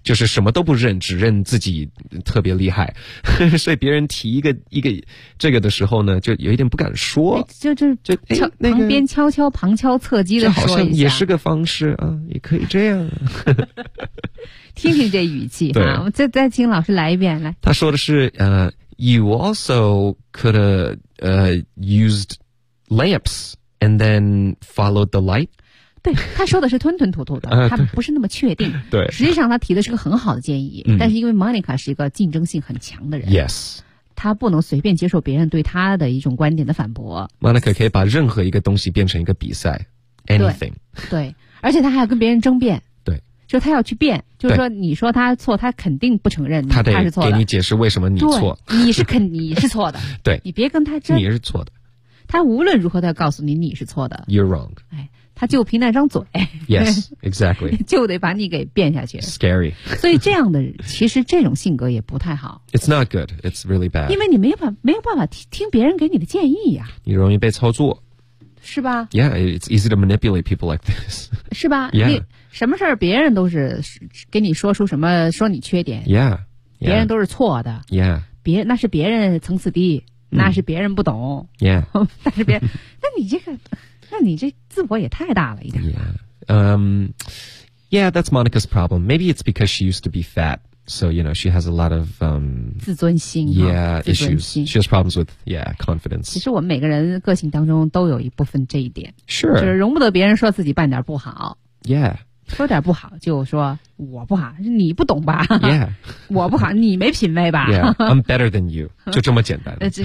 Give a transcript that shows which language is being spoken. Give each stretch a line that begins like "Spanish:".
Chinese: 就是什么都不认，只认自己特别厉害，所以别人提一个这个的时候呢，就有一点不敢说，哎，就、哎那个，旁边悄悄旁敲侧击的说一下，这好像也是个方式啊，也可以这样听听这语气哈，再请老师来一遍，来，他说的是
English: You also could have used lamps and then followed the light.
Chinese: 对，他说的是吞吞吐吐的，他不是那么确定。对，实际上他提的是个很好的建议，嗯，但是因为 Monica 是一个竞争性很强的人
English: ，Yes，
Chinese: 他不能随便接受别人对他的一种观点的反驳。 Monica 可以把任何一个东西变成一个比赛 ，
English: Anything
Chinese: 对。对，而且他还要跟别人争辩。就他要去辩，就是说你说他错，他肯定不承认他是错的。他得给你解释为什么你错，你是错的。对，你别跟他争，你是错的。他无论如何都要告诉你是错的。
English: You're wrong。
Chinese: 哎，他就凭那张嘴。
English: Yes, exactly 。
Chinese: 就得把你给辩下去。
English: Scary。
Chinese: 所以这样的其实这种性格也不太好。
English: It's not good. It's really bad.
Chinese: 因为你没有办法听别人给你的建议呀，啊。你容易被操作。是吧
English: ？Yeah, it's easy to manipulate people like this.
Chinese: 是吧
English: ？Yeah,
Chinese: 什么事儿别人都是给你说出什么说你缺点。
English: Yeah,
Chinese: 别人都是错的。
English: Yeah.
Chinese: 别那是别人层次低，那是别人不懂。
English: Yeah.
Chinese: 但是别人那你这个那你这自我也太大了一点。
English: Yeah, that's Monica's problem. Maybe it's because she used to be fat. So, you know, she has a lot of,
Chinese: 自尊心。
English: Yeah, issues. She has problems with, yeah, confidence.
Chinese: 其实我们每个人个性当中都有一部分这一点。
English: Sure.
Chinese: 就是容不得别人说自己办点不好。
English: Yeah.
Chinese: 说点不好就说我不好，你不懂吧。
English: Yeah.
Chinese: 我不好，你没品位吧。
English: Yeah, I'm better than you.
Chinese: 就这么简单。